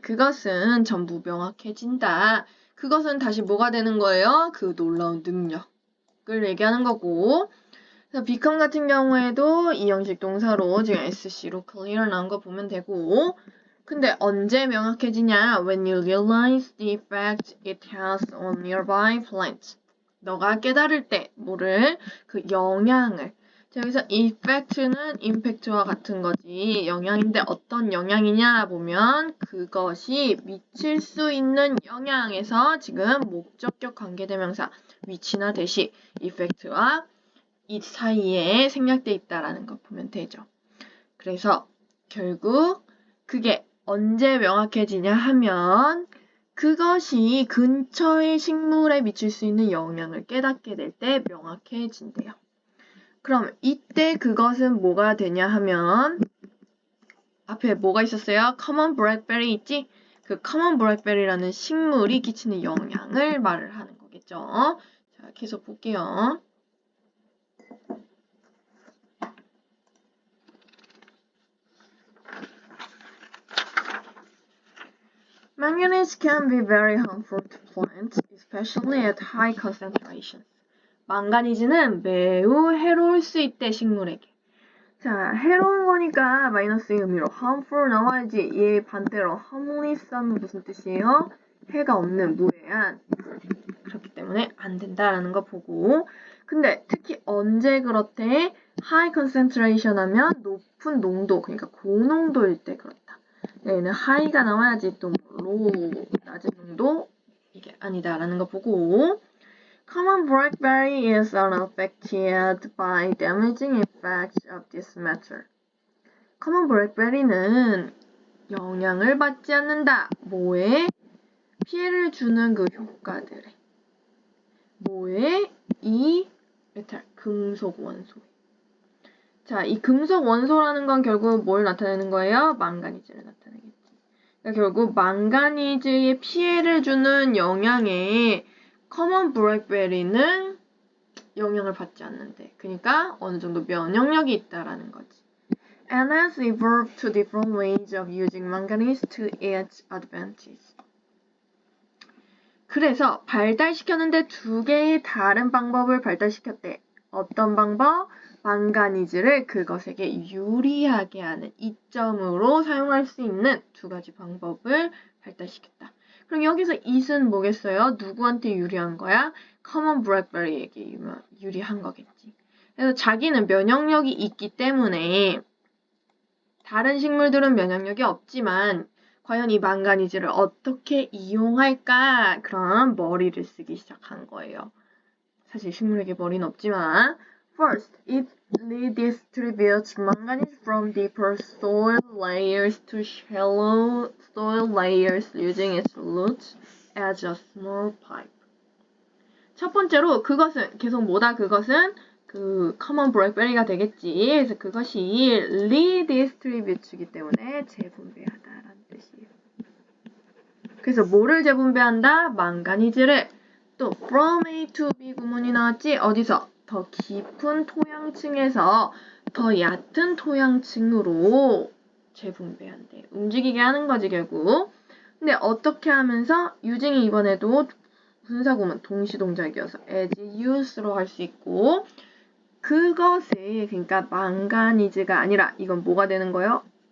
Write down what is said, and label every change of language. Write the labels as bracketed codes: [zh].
[ko] 그것은 전부 명확해진다. 그것은 다시 뭐가 되는 거예요? 그 놀라운 능력을 얘기하는 거고 그래서 become 같은 경우에도 이 형식 동사로 지금 SC로 clear 나온 거 보면 되고 근데 언제 명확해지냐? [en] When you realize the effect it has on nearby plants. [ko] 너가 깨달을 때 뭐를? 그 영향을. 자, 여기서 effect는 impact와 같은 거지. 영향인데 어떤 영향이냐 보면 그것이 미칠 수 있는 영향에서 지금 목적격 관계대명사 위치나 대시 effect와 이 사이에 생략돼 있다라는 거 보면 되죠. 그래서 결국 그게 언제 명확해지냐 하면 그것이 근처의 식물에 미칠 수 있는 영향을 깨닫게 될 때 명확해진대요. 그럼 이때 그것은 뭐가 되냐 하면 앞에 뭐가 있었어요? common blackberry 있지? 그 common blackberry라는 식물이 끼치는 영향을 말을 하는 거겠죠. 자, 계속 볼게요. [en] Manganese can be very harmful to plants, especially at high concentrations. [ko] 망가니즈는 매우 해로울 수 있대, 식물에게. 자, 해로운 거니까 마이너스의 의미로 harmful 나와야지. 얘 반대로 harmless는 무슨 뜻이에요? 해가 없는, 무해한. 그렇기 때문에 안 된다라는 거 보고. 근데 특히 언제 그렇대? [en] high concentration [ko] 하면 높은 농도, 그러니까 고농도일 때 그렇다. 얘는 high가 나와야지 또 low, 낮은 농도 이게 아니다라는 거 보고 [en] common blackberry is unaffected by damaging effects of this matter. [ko] common blackberry는 영향을 받지 않는다. 뭐에? 피해를 주는 그 효과들에. 뭐에? 이 메탈, 금속 원소에. 자, 이 금속 원소라는 건 결국 뭘 나타내는 거예요? 망가니즈를 나타내겠지. 그러니까 결국 망가니즈에 피해를 주는 영향에 커먼 블랙베리는 영향을 받지 않는데. 그러니까 어느 정도 면역력이 있다라는 거지. [en] And has evolved to different ways of using manganese to its advantage. [ko] 그래서 발달시켰는데 두 개의 다른 방법을 발달시켰대. 어떤 방법? 망가니즈를 그것에게 유리하게 하는 이점으로 사용할 수 있는 두 가지 방법을 발달시켰다. 그럼 여기서 it은 뭐겠어요? 누구한테 유리한 거야? 커먼 블랙베리에게 유리한 거겠지. 그래서 자기는 면역력이 있기 때문에 다른 식물들은 면역력이 없지만 과연 이 망가니즈를 어떻게 이용할까? 그런 머리를 쓰기 시작한 거예요. 사실 식물에게 머리는 없지만 [en] First, it redistributes manganese from deeper soil layers to shallow soil layers using its roots as a small pipe. [ko] 첫 번째로 그것은 계속 뭐다? 그것은 그 커먼 블랙베리가 되겠지. 그래서 그것이 redistribute이기 때문에 재분배하다라는 뜻이에요. 그래서 뭐를 재분배한다? 망가니즈를. 또 [en] from A to B [ko] 구문이 나왔지? 어디서? 더 깊은 토양층에서 더 얕은 토양층으로 재분배한대. 움직이게 하는 거지 결국. 근데 어떻게 하면서? 유징이 이번에도 분사구문 동시동작이어서 as use로 할 수 있고 그것에 그러니까 망가니즈가 아니라 이건 뭐가 되는 거예요?